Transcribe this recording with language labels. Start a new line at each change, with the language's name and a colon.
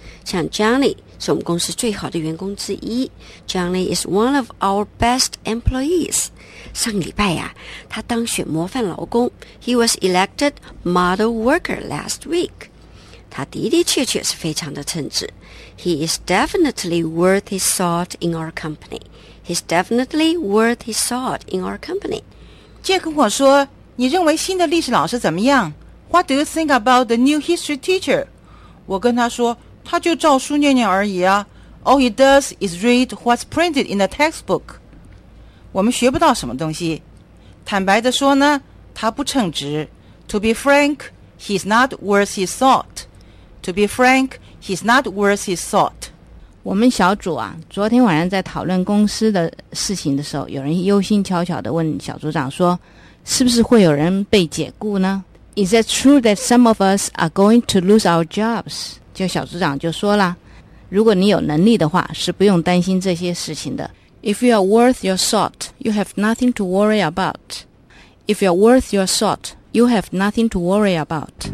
Chinese: 像 Johnny 是我们公司最好的员工之一，
English: Johnny is one of our best employees。
Chinese: 上个礼拜呀、啊，他当选模范劳工，
English: He was elected model worker last week。
Chinese: 他的的确确是非常的称职。
English: He is definitely worth his salt in our company。 He's definitely worth his salt in our company。
Chinese: 杰克我说，你认为新的历史老师怎么样？
English: What do you think about the new history teacher?
Chinese: 我跟他说，他就照书念念而已啊。
English: All he does is read what's printed in the textbook.
Chinese: 我们学不到什么东西。坦白地说呢，他不称职。
English: To be frank, he's not worth his salt. To be frank, he's not worth his salt.
Chinese: 我们小组啊，昨天晚上在讨论公司的事情的时候，有人忧心悄悄地问小组长说，是不是会有人被解雇呢？
English: Is it true that some of us are going to lose our jobs?
Chinese: 就小组长就说了，如果你有能力的话，是不用担心这些事情的。
English: If you are worth your salt, you have nothing to worry about. If you are worth your salt, you have nothing to worry about.